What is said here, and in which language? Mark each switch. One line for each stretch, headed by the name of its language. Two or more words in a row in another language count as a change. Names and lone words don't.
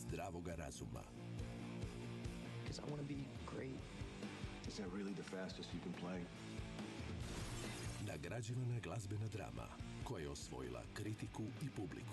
Croatian: pravoga razuma.
English: Because I want to be great. Is that really the fastest you can play?
Croatian: Nagrađivana glazbena drama koja je osvojila kritiku i publiku.